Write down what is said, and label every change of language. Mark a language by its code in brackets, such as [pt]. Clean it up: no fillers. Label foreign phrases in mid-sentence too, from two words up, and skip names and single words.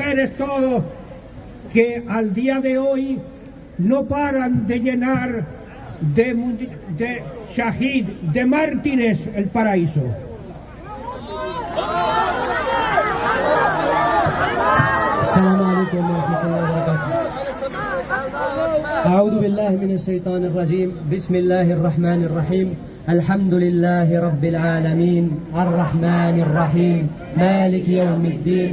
[es] mujeres, todos, que al día de hoy no paran de llenar de shahid, de mártires, el paraíso. [ar] السلام عليكم ورحمة الله وبركاته. أعوذ بالله من الشيطان الرجيم. بسم الله الرحمن الرحيم. الحمد لله رب العالمين الرحمن الرحيم مالك يوم الدين.